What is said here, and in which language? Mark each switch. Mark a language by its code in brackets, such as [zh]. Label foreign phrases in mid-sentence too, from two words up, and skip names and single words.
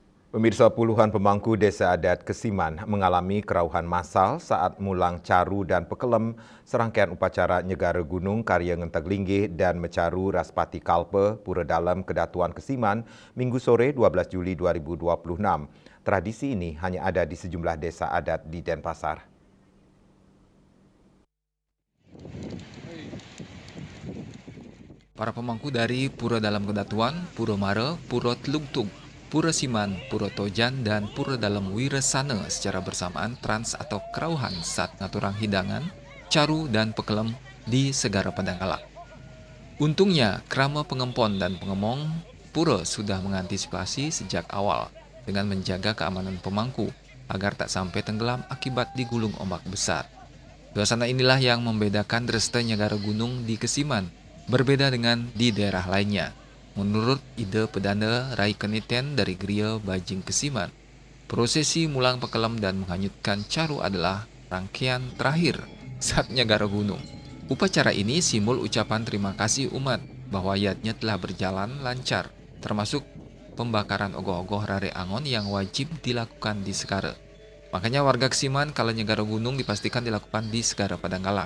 [id] Pemirsa, puluhan pemangku desa adat Kesiman mengalami kerauhan massal saat mulang caru dan pekelem serangkaian upacara Nyegara Gunung karya Ngenteg Linggih dan Mecaru Raspati Kalpe Pura Dalam Kedatuan Kesiman Minggu sore 12 Juli 2026. Tradisi ini hanya ada di sejumlah desa adat di Denpasar. Para pemangku dari Pura Dalam Kedatuan, Pura Mare, Pura Telungtung, Pura Siman, Pura Tojan, dan Pura Dalam Wiresana secara bersamaan trans atau kerauhan saat ngaturang hidangan, caru, dan pekelem di Segara Padangkala. Untungnya, krama pengempon dan pengemong Pura sudah mengantisipasi sejak awal dengan menjaga keamanan pemangku agar tak sampai tenggelam akibat digulung ombak besar. Suasana inilah yang membedakan Dresta Nyegara Gunung di Kesiman, berbeda dengan di daerah lainnya. Menurut ide Pedanda Rai Keniten dari Gria Bajing Kesiman, prosesi mulang pekelem dan menghanyutkan caru adalah rangkaian terakhir saat Nyegara Gunung. Upacara ini simbol ucapan terima kasih umat bahwa yatnya telah berjalan lancar, termasuk pembakaran ogoh-ogoh Rare Angon yang wajib dilakukan di Segara. Makanya warga Kesiman kalau Nyegara Gunung dipastikan dilakukan di Segara Padangkala.